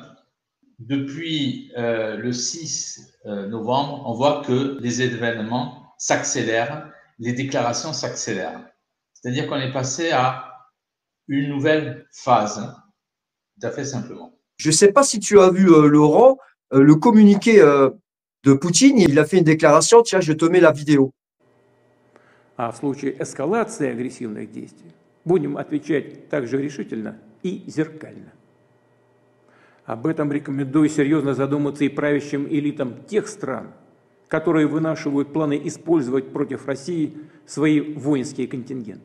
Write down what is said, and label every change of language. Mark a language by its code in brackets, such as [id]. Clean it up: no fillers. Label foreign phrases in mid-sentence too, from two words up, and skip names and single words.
[fr] Depuis le 6 novembre, on voit que les événements s'accélèrent, les déclarations s'accélèrent. C'est-à-dire qu'on est passé à une nouvelle phase, tout à fait simplement. Je ne sais pas si tu as vu, Laurent, le communiqué de Poutine. Il a fait une déclaration. Tiens, je te mets la vidéo. [ru] А в случае эскалации агрессивных действий будем отвечать также решительно и зеркально. Об этом рекомендую серьезно задуматься и правящим элитам тех стран, которые вынашивают планы использовать против России свои воинские контингенты.